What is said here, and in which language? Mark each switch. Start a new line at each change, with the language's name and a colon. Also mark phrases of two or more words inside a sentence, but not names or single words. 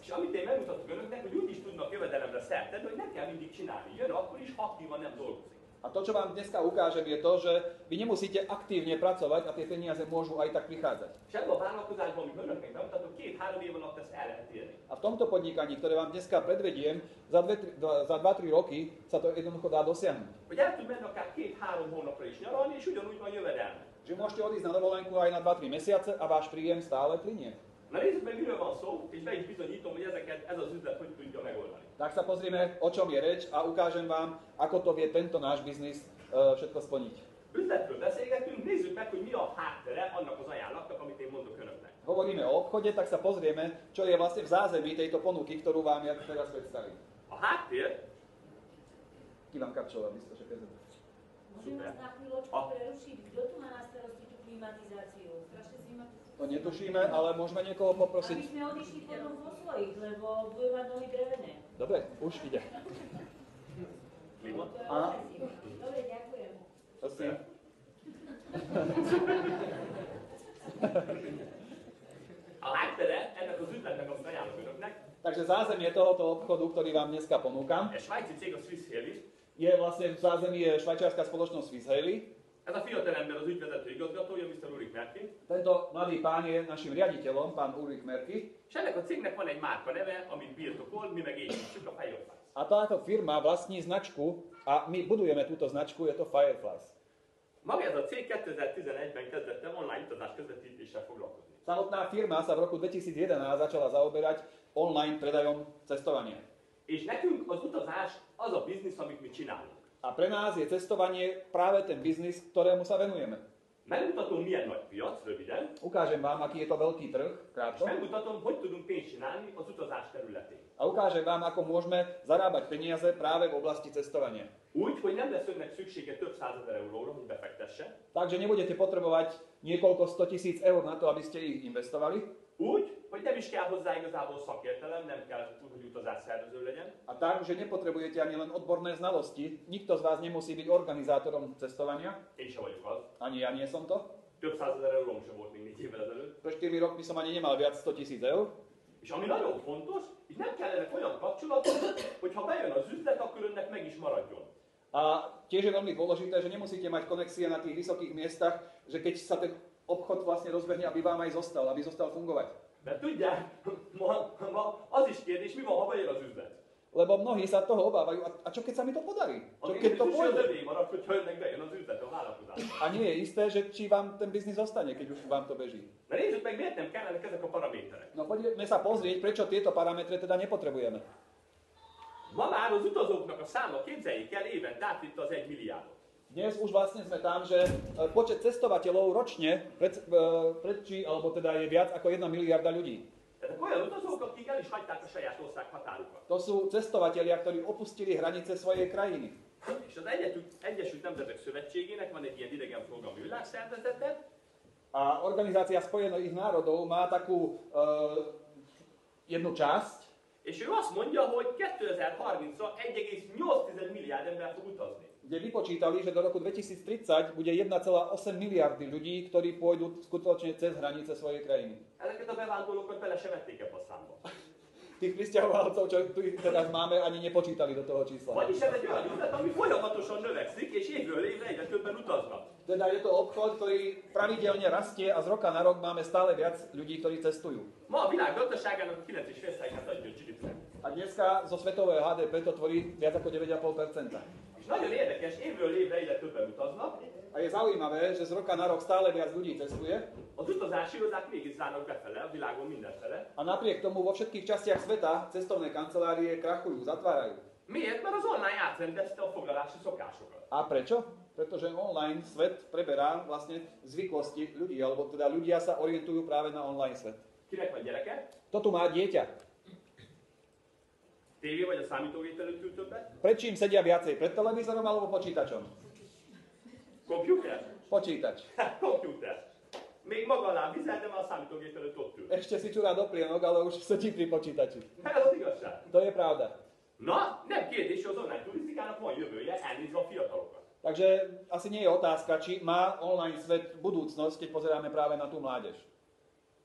Hungarian: És amit én megmutatok önöknek, hogy úgy is tudnak jövedelemre szert tenni, hogy nem kell mindig csinálni. Jön akkor is, ha aktívan nem dolgozik.
Slovak: A to, čo vám dneska ukážem, je to, že vy nemusíte aktívne pracovať a tie peniaze môžu aj tak prichádzať.
Hungarian: És ebben a vállalkozásban, amit önöknek bemutatok, 2-3 év alatt ezt el lehet érni.
Slovak: A v tomto podnikaní, ktoré vám dneska predvediem, za 2-3 roky sa to jednoducho dá dosiahnuť.
Hungarian: Hogy el tud menni akár 2-3 hónapra is nyaralni, és ugyanúgy van jövedelme.
Slovak: Že môžete odísť na dovolenku aj na 2-3 mesiace a váš príjem stále plinie.
Hungarian: Na nézzük meg, miről van szó, és be is bizonyítom, hogy ez az üzlet hogy tudja megoldani.
Slovak: Tak sa pozrieme, o čom je reč a ukážem vám, ako to vie tento náš biznis všetko splniť.
Hungarian: Üzletről beszélgetünk, nézzük meg, hogy mi a háttere annak az ajánlatnak, amit én mondok önöknek.
Slovak: Hovoríme o obchode, tak sa pozrieme, čo je vlastne v zázemí tejto ponuky, ktorú vám ja teraz predstavím.
Hungarian: A háttér... Ki vám kapčoval, biztos, že kezem.
Slovak: Môžem vás na chvíľočku prerušiť? Kto tu má na starosti tú klimatizáciu? Strašne zima. To netušíme, ale môžeme niekoho Aby poprosiť. sme odišli potom vo svojich, lebo budú mať nohy drevené. Dobre, už ide. Klíma? Áno. Dobre, ďakujem. Prosím.
Hungarian: A háttere ennek az üzletnek, amit ajánlok önöknek,
Slovak: Takže zázemie tohoto obchodu, ktorý vám dneska ponúkam,
Hungarian: egy svájci cég a Swiss Haley.
Slovak: je vlastne v zázemí je švajčiarska spoločnosť Swiss Haley.
Hungarian: Ez a fiatalember az ügyvezető igazgatója, Mr. Ulrich Merkin.
Slovak: Tento mladý pán je našim riaditeľom, pán Ulrich Merky.
Hungarian: És ennek a cégnek van egy márka neve, amit birtokol, mi meg építjük, a Fireflies.
Slovak: A táto firma vlastní značku a my budujeme túto značku, je to Fireflies.
Hungarian: Maga ez a cég 2011-ben kezdett el online utazás közvetítéssel foglalkozni.
Slovak: Samotná firma sa v roku 2011 začala zaoberať online predajom cestovania.
Hungarian: És nekünk az utazás az a biznisz, amit mi csinálunk.
Slovak: A pre nás je cestovanie práve ten biznis, ktorému sa venujeme.
Hungarian: Megmutatom, milyen nagy piac, röviden,
Slovak: Ukážem vám, aký je to veľký trh,
Hungarian: és
Slovak: krátko.
Hungarian: megmutatom, hogy tudunk pénzt csinálni az utazás területén.
Slovak: A ukážem vám, ako môžeme zarábať peniaze práve v oblasti cestovania.
Hungarian: Úgy, hogy nem lesz önnek szüksége több százezer euróra, hogy befektesse.
Slovak: Takže nebudete potrebovať niekoľko 100 000 eur na to, aby ste ich investovali.
Hungarian: Úgy, hogy nem is kell hozzá igazából szakértelem, nem kell, hogy utazás szervező legyen.
Slovak: A tak, že nepotrebujete ani len odborné znalosti. Nikto z vás nemusí byť organizátorom cestovania.
Hungarian: Én sem vagyok az.
Slovak: Ani ja nie som to.
Hungarian: Több százezer euróm sem volt még 4 évvel ezelőtt.
Slovak: Pre 4 rokmi som ani nemal viac 100 000 eur.
Hungarian: És ami nagyon fontos, itt nem kellenek olyan kapcsolatok, hogy ha bejön az üzlet, akkor önnek meg is maradjon.
Slovak: A tiež je veľmi dôležité, že nemusíte mať konexie na tých vysokých miestach, že keď sa ten obchod vlastne rozbehne, aby vám aj zostal, aby zostal fungovať.
Hungarian: Mert tudják, ma az is kérdés, mi van, ha bejön az üzlet.
Slovak: Lebo mnohí sa toho obávajú. A čo keď sa mi to podarí?
Hungarian: A
Slovak: Čo keď to
Hungarian: biztos
Slovak: pôjde?
Hungarian: övé marad, hogyha önnek bejön az üzlet, a vállalkozás.
Slovak: A nie je isté, že či vám ten biznis zostane, keď už vám to beží.
Hungarian: Na nézzük meg, miért nem kellenek ezek a paraméterek.
Slovak: No poďme sa pozrieť, prečo tieto parametre teda nepotrebujeme.
Hungarian: Ma már az utazóknak a száma, képzeljék el, évente átlépte az 1 milliárdot.
Slovak: Dnes už vlastne sme tam, že počet cestovateľov ročne predčí, alebo teda je viac ako 1 miliarda ľudí.
Hungarian: Ezek olyan utazók, akik el is hagyták a saját ország határukat.
Slovak: To sú cestovatelia, ktorí opustili hranice svojej krajiny.
Hungarian: És az Egyesült Nemzetek Szövetségének van egy ilyen idegenforgalmi világszervezete,
Slovak: A Organizácia spojených národov má takú jednu časť,
Hungarian: és ő azt mondja, hogy 2030-ra 1,8 milliárd ember fog utazni.
Slovak: kde vypočítali, že do roku 2030 bude 1,8 miliardy ľudí, ktorí pôjdu skutočne cez hranice svojej krajiny.
Hungarian: Ezeket a bevándorlókat bele sem vették ebbe a számba.
Slovak: Tých prisťahovalcov, čo tu teraz máme, ani nepočítali do toho čísla.
Hungarian: Vagyis ez egy olyan üzlet, ami folyamatosan növekszik, és évről évre egyre többen utaznak.
Slovak: Teda je to obchod, ktorý pravidelne rastie a z roka na rok máme stále viac ľudí, ktorí cestujú.
Hungarian: Ma a világ gazdaságának a 9,5%-át adja a GDP.
Slovak: A dneska zo svetového HDP to tvorí viac ako 9,5%.
Hungarian: És nagyon érdekes, évről évre egyre többen utaznak,
Slovak: A je zaujímavé, že z roka na rok stále viac ľudí cestuje
Hungarian: az utazási irodák mégis zárnak befele, a világon mindenfele.
Slovak: a napriek tomu vo všetkých častiach sveta cestovné kancelárie krachujú, zatvárajú.
Hungarian: Miért? Mert az online átrendezte a foglalási szokásokat.
Slovak: A prečo? Pretože online svet preberá vlastne zvyklosti ľudí, alebo teda ľudia sa orientujú práve na online svet.
Hungarian: Kinek van gyereke?
Slovak: Kto tu má dieťa?
Hungarian: Tévé vagy a számítógép előtt ül többet?
Slovak: Pred čím sedia viacej? Pred televízorom alebo počítačom?
Hungarian: Komputer?
Slovak: Počítač.
Hungarian: Komputer. Még maga alá vizel, de már a számítógép előtt ott ül.
Slovak: Ešte si čurá doplienok, ale už sedí pri počítači.
Hungarian: Ez az igazság.
Slovak: To je pravda.
Hungarian: Na, nem kérdés, hogy az online turisztikának van jövője, elnézve a fiatalokat.
Slovak: Takže asi nie je otázka, či má online svet budúcnosť, keď pozeráme práve na tú mládež.